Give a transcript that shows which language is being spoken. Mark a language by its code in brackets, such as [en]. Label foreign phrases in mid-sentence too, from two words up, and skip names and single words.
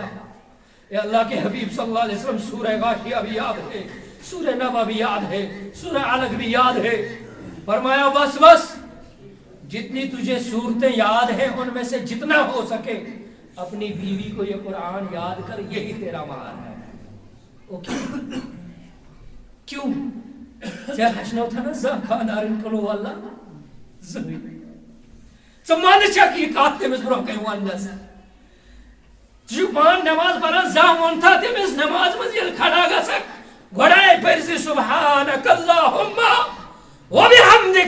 [ur] اے اللہ کے حبیب صلی اللہ علیہ وسلم سورہ غاشیہ بھی یاد ہے، سورہ نبا بھی یاد ہے، سورہ علق بھی یاد ہے. فرمایا بس بس جتنی تجھے صورتیں یاد ہیں ان میں سے جتنا ہو سکے اپنی بیوی کو یہ قرآن یاد کر، یہی تیرا مہر ہے. [ks] کیوں ژےٚ ہیٚچھنوتھا نہ زانٛہہ خانٛدارن کلو اللہ زٕہٕنۍ؟ ژٕ منٛدٕ چھکھ یہِ کتھ تٔمِس برونٛہہ کَنہِ وننس؟ ژٕ چھُکھ پانہٕ نٮ۪ماز پران، زانٛہہ ووٚنتھا تٔمِس نٮ۪ماز منٛز ییٚلہِ کھڑا گژھکھ گۄڈے پٔرزِ [ar] سبحانک اللہُمہ وبحمدک.